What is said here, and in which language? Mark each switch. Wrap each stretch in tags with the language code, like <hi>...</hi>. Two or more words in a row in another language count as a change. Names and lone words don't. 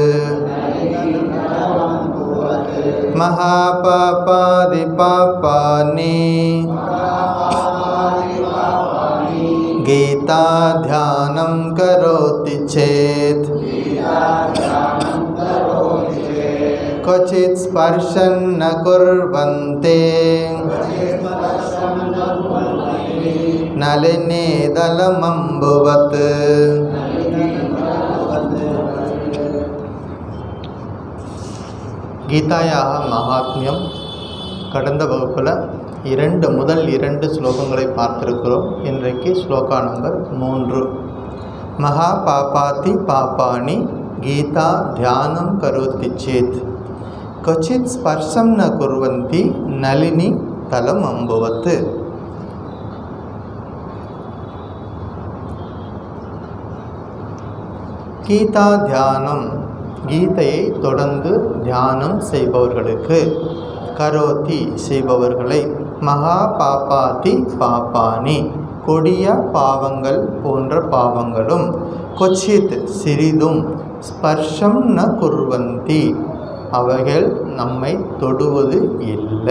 <sa>महापापादिपापानि गीताध्यानं करोति चेत् क्वचित् स्पर्शं न कुर्वन्ति नलिनी दलमम्बुवत्।</sa> <ta>கீதாயாக மகாத்மியம் கடந்த வகுப்பில் முதல் இரண்டு ஸ்லோகங்களை பார்த்திருக்கிறோம். இன்றைக்கு ஸ்லோகா நம்பர் 3.</ta> <sa>महा पापादि पापानि गीता ध्यानं करोति चेत् क्वचित् स्पर्शं न कुर्वन्ति नलिनी दलम् अम्बुवत्. गीता ध्यानम्,</sa> <ta>கீதையை தொடர்ந்து தியானம் செய்பவர்களுக்கு, கரோதி செய்பவர்களை,</ta> <sa>महा पापादि पापानि</sa> <ta>கொடிய பாவங்கள் போன்ற பாவங்களும், கொச்சித் சிறிதும்,</ta> <sa>स्पर्शं न कुर्वन्ति</sa> <ta>அவைகள் நம்மை தொடுவது இல்லை.</ta>